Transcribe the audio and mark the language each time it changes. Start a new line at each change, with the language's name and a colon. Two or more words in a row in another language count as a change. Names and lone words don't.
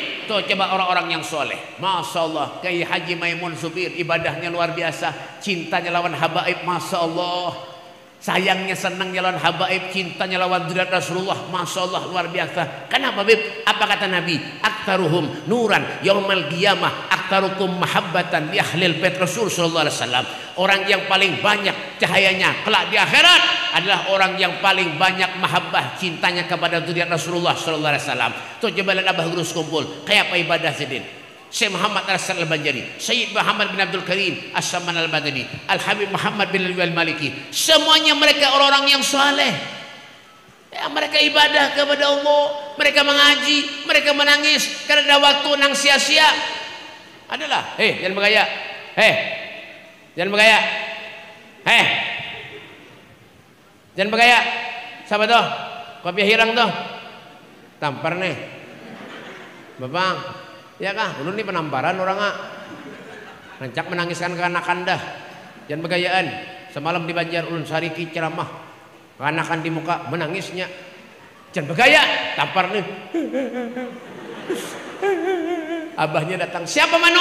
Banjar: Tuh coba orang-orang yang soleh,
Arabic: ما شاء الله.
Banjar: Kiai Haji Maimun Zubir ibadahnya luar biasa, cintanya lawan habaib,
Arabic: ما شاء الله.
Banjar: Sayangnya senangnya lawan habaib, cintanya lawan zuriat Rasulullah,
Arabic: ما شاء الله
Banjar: luar biasa. Kenapa beb? Apa kata Nabi?
Arabic: أكثرهم نورا يوم القيامة أكثركم محبة لأهل بيت الرسول صلى الله عليه وسلم.
Banjar: Orang yang paling banyak cahayanya kelak di akhirat adalah orang yang paling banyak mahabbah cintanya kepada zuriat Rasulullah
Arabic: صلى الله عليه وسلم.
Banjar: Tuh coba lihat Abah Gurus kumpul kayak apa ibadah sidin. Syekh Muhammad Al-Hasan Al-Banjari, Syed Muhammad bin Abdul Karim As-Saman Al-Badani, Al-Habib Muhammad bin Al-Maliki, semuanya mereka orang-orang yang saleh. Ya, mereka ibadah kepada Allah, mereka mengaji, mereka menangis karena ada waktu nang sia-sia. Adalah, jangan bergaya, jangan bergaya, jangan bergaya. Siapa tuh? Kopi hirang tuh, tampar nih, Bapak. Ya kah, ulun ini penamparan orang rancak menangiskan keanakan dah. Jangan begayaan. Semalam di Banjar ulun sariki ceramah, keanakan di muka menangisnya. Jangan begaya, tampar nih. Abahnya datang, siapa mano?